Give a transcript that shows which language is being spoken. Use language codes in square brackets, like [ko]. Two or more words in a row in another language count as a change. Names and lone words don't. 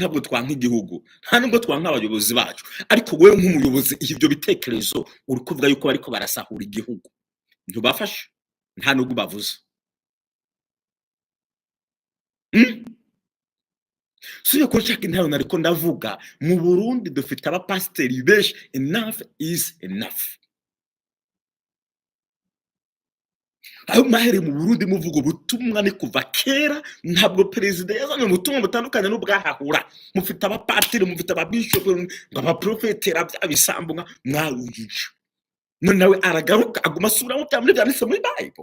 [rn] Ntabwo twanka igihugu, nta nubwo twanka abayobozi bacu, ariko wewe nk'umuyobozi ibyo bitekerezo uri kuvuga yuko bariko barasahura igihugu, ntubafashe, nta nubwo bavuze. subiye kuri ca kintu nariko ndavuga, mu Burundi dufite abapasiteri benshi, [en] enough is enough. [rn] Aho mwahereye mu Burundi muvuga ubutumwa ni kuva kera, ntabwo perezida yazanye ubutumwa butandukanye n'ubwahahura. Mufite abapatiri, mufite ababishopu, ngo abaprofetera bya bisambo mwarujije. None nawe aragaruka aguma asubiramo bya muri byanditse muri Bible.